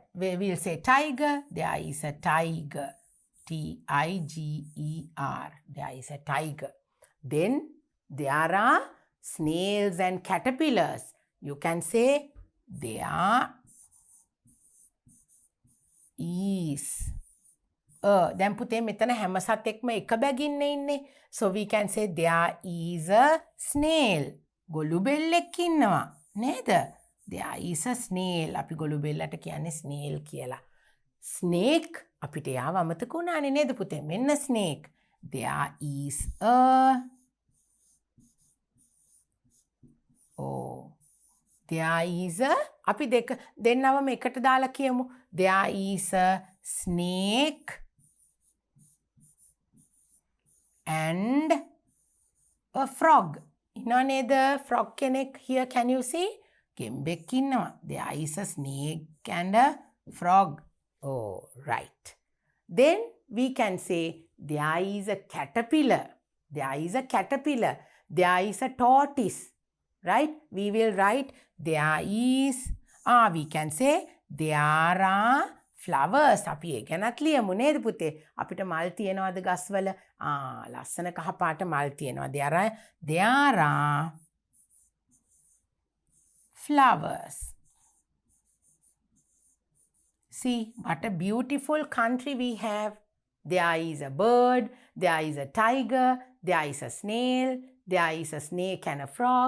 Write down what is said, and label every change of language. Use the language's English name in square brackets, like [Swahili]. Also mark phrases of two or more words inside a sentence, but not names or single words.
[English] We'll say tiger. There is a tiger. T-I-G-E-R. There is a tiger. Then there are snails and caterpillars. You can say there is [Sinhala] දැන් පුතේ මෙතන හැම සතෙක්ම එක බැගින්න ඉන්නේ. [English] So we can say there is a snail. [Sinhala] ගොළු බෙල්ලෙක් ඉන්නවා නේද? [English] There is a snail. [Sinhala] අපි ගොළු බෙල්ලට කියන්නේ snail කියලා. Snake අපිට යාව අමතක වුණානේ නේද පුතේ? මෙන්න snake. [English] There is a there is a [Sinhala] අපි දෙන්නවම එකට දාලා කියමු. [English] There is a snake and a frog. [Sinhala] ඉන්නව නේද frog කෙනෙක්? [English] Here can you see? [Sinhala] ගෙම්බෙක් ඉන්නවා. [English] There is a snake and a frog. Oh, right. Then we can say there is a caterpillar. There is a caterpillar. There is a tortoise. Right? We will write there is, we can say there are flowers. [Sinhala] අපි ඒ ගැනත් ලියමු නේද පුතේ? අපිට මල් තියෙනවද ගස්වල? ලස්සන කහ පාට මල් තියෙනවා. [English] There are flowers. See what a beautiful country we have. There is a bird, there is a tiger, there is a snail, there is a snake and a frog.